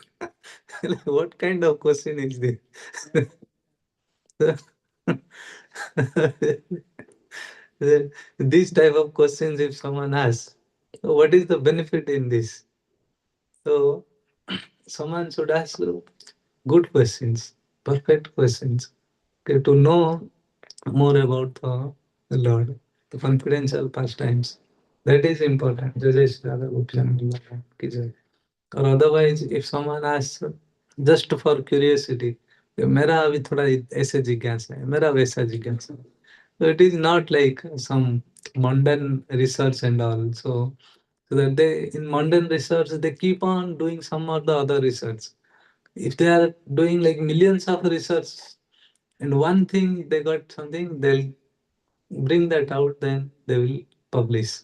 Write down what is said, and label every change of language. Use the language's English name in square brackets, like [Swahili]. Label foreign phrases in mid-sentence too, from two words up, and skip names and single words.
[English] Like, what kind of question is this? These type of questions, if someone asks, so what is the benefit in this? So someone should ask good questions, perfect questions, okay, to know more about the Lord, the confidential pastimes. That is important. [Hindi] जय जय श्री राधा गोपी जन वल्लभ की जय. [English] Or otherwise, if someone asks just for curiosity, [Hindi] मेरा अभी थोड़ा ऐसे जिज्ञासा है, मेरा वैसा जिज्ञासा है. [English] So it is not like some mundane research and all. So that they in mundane research they keep on doing some or the other research. If they are doing like millions of research and one thing they got something, they'll bring that out, then they will publish.